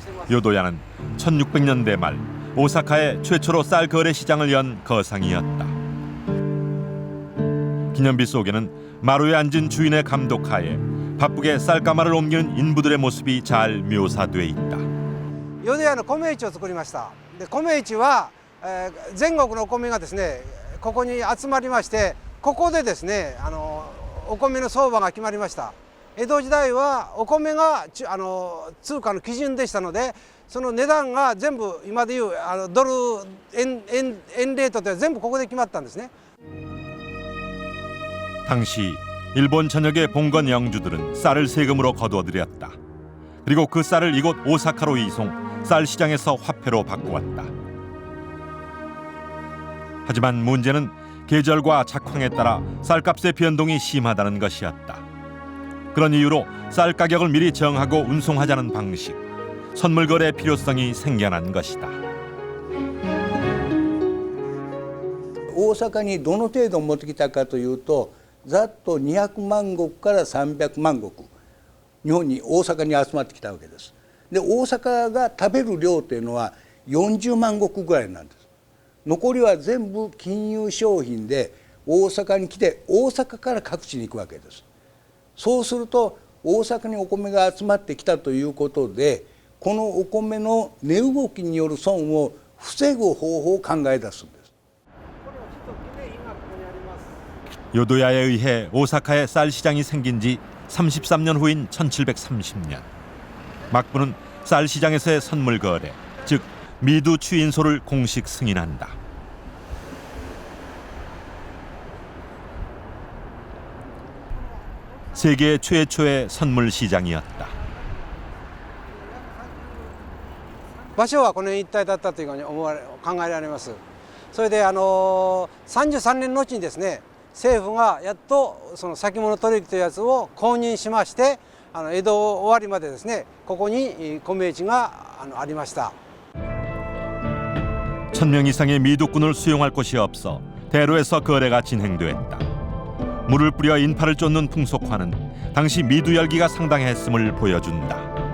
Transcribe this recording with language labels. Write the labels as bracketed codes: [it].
[ko] 요도야는 1600년대 말 오사카에 최초로 쌀 거래 시장을 연 거상이었다. 기념비 속에는 마루에 앉은 주인의 감독하에 바쁘게 쌀가마를 옮기는 인부들의 모습이 잘 묘사돼 있다. [ja] 淀屋の米市を作りました。で米市は全国のお米がですねここに集まりまして、ここでですねお米の相場が決まりました。江戸時代はお米が通貨の基準でしたので、その値段が全部今でいうドル円レートで全部ここで決まったんですね。 [ko] 당시 일본 전역의 봉건 영주들은 쌀을 세금으로 거두어들였다. 그리고 그 쌀을 이곳 오사카로 이송, 쌀 시장에서 화폐로 바꾸었다. 하지만 문제는 계절과 작황에 따라 쌀값의 변동이 심하다는 것이었다. 그런 이유로 쌀 가격을 미리 정하고 운송하자는 방식, 선물거래 필요성이 생겨난 것이다. [ja] 大阪にどの程度持ってきたかというと、ざっと200万石から300万石日本に大阪に集まってきたわけです。で大阪が食べる量というのは40万石ぐらいなんです。残りは全部金融商品で大阪に来て大阪から各地に行くわけです。そうすると大阪にお米が集まってきたということで、このお米の値動きによる損を防ぐ方法を考え出すんです。 [ko] 요도야에 의해 오사카에 쌀 시장이 생긴 지 33년 후인 1730년. 막부는 쌀 시장에서의 선물 거래, 즉 미두 추인소를 공식 승인한다. 세계 최초의 선물 시장이었다. [ja] 場所はこの一帯だったというふうに考えられます。それで33年のうちにですね、政府がやっとその先物取引というやつを公認しまして、江戸終わりまでですね、ここに米市がありました。 [ko] 1000명 이상의 미두꾼을 수용할 곳이 없어 대로에서 거래가 진행됐다. 물을 뿌려 인파를 쫓는 풍속화는 당시 미두 열기가 상당했음을 보여준다.